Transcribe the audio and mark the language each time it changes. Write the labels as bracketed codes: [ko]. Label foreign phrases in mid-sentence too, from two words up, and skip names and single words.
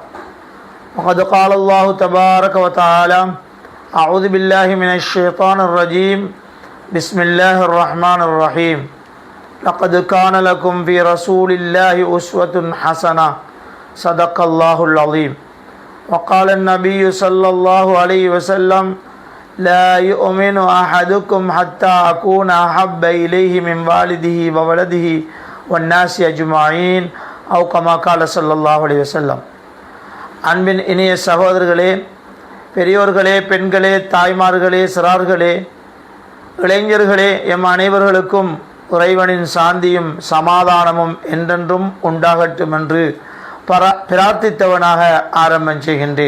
[ar] وقد قال الله تبارك وتعالى أعوذ بالله من الشيطان الرجيم. بسم الله الرحمن الرحيم. لقد كان لكم في رسول الله أسوة حسنة. صدق الله العظيم. وقال النبي صلى الله عليه وسلم لا يؤمن أحدكم حتى أكون أحب إليه من والده وولده والناس أجمعين أو كما قال صلى الله عليه وسلم. [ta] அன்பின் இனிய சகோதரர்களே, பெரியோர்களே, பெண்களே, தாய்மார்களே, சிறார்களே, இளைஞர்களே, எம் அனைவர்களுக்கும் இறைவனின் சாந்தியும் சமாதானமும் என்றென்றும் உண்டாகட்டும் என்று பிரார்த்தித்தவனாக ஆரம்பம் செய்கின்றேன்.